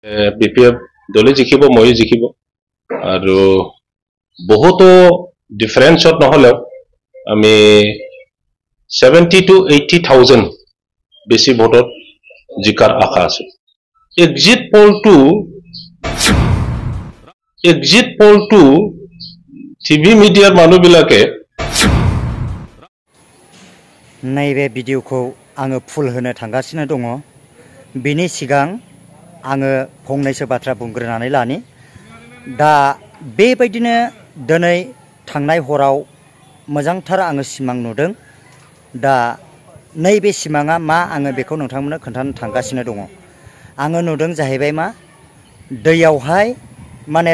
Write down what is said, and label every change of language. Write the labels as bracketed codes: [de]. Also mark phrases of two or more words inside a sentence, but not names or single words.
[as] BPF দলে জিকিব মই জিকিব আৰু বহুতো ডিফাৰেন্সত নহলে আমি 70 to 80,000 বেছি ভোটত জিকাৰ আশা আছে [en] exit poll to TV media [as] মানুহবিলাকে [brx] नैबे भिडिअखौ आङो फुल होनो थांगासिनो दङ बिनि सिगां आङो फंनैसो बाथ्रा बुंग्रोनानै लानि दा बेबायदिनो दिनै थांनाय हराव मोजांथार आङो सिमां नुदों दा नैबे सिमाङा मा आङो बेखौ नोंथांमोननो खोन्थानो थांगासिनो दङ आङो नुदों जाहैबाय मा दैयावहाय माने